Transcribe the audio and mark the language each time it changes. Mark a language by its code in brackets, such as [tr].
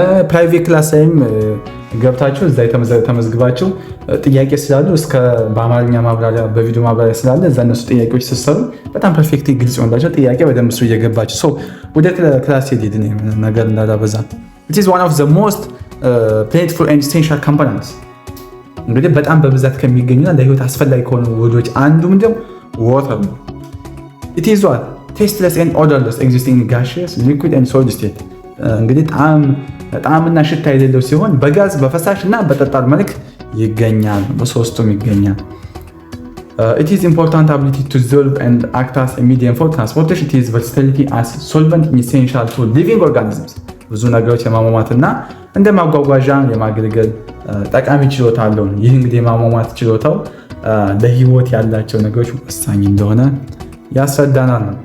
[am] ፕራይቬት ክላስ ላይም ገብታችሁ እዛ ተመዝግባችሁ ጥያቄ ስላሉ እስከ በአማርኛ ማብራሪያ በቪዲዮ ማብራሪያ ስላለ እዛ እነሱ ጥያቄዎች ስትሰሩ በጣም ፐርፌክት ግልጽ ይሆንላችሁ። ጥያቄ በደንብ እሱ እየገባችሁ ወደ ክላስ ሄድ ነገር እንዳላበዛ [en] it is one of the most plentiful and essential components። [am] እንግዲህ በጣም በብዛት ከሚገኙና ለህይወት አስፈላጊ ከሆኑ ውህዶች አንዱ ምንድነው? ዋተር ነው። [en] it is what tasteless and odorless existing in gaseous liquid and solid state። [am] እንግዲህ ጣዕምና ሽታ የሌለው ሲሆን በጋዝ በፈሳሽ እና በጠጣር መልክ ይገኛል። በሶስቱም ይገኛል። [en] it is important ability to dissolve and act as a medium for transportation. it is versatility as solvent essential to living organisms። [am] ብዙ ነገሮች የማሟሟትና እንደ ማጓጓዣ የማገልገል ጠቃሚ ችሎታ አለው። ይህ እንግዲህ የማሟሟት ችሎታው ለህይወት ያላቸው ነገሮች ወሳኝ እንደሆነ ያስረዳናል።